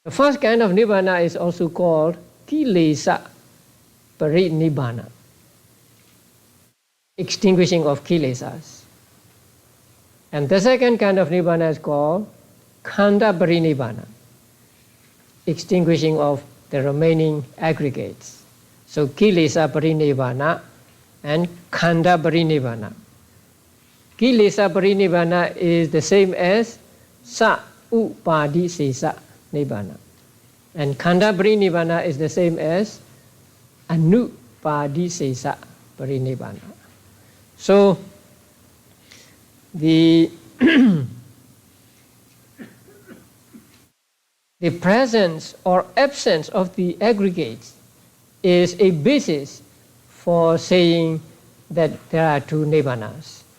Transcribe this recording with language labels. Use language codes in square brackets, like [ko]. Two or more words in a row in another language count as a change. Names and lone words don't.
[en] The first kind of nibbana is also called [pi] kilesa parinibbana, [en] extinguishing of kilesas. And the second kind of nibbana is called [pi] khanda parinibbana, [en] extinguishing of the remaining aggregates. [pi] So kilesa parinibbana and khanda parinibbana. Kilesa parinibbana [en] is the same as [pi] sa upadi sesa nibbana. [en] And [pi] khanda parinibbana [en] is the same as [pi] anupadi sesa parinibbana. [en] So the the presence or absence of the aggregates is a basis for saying that there are two nibbanas.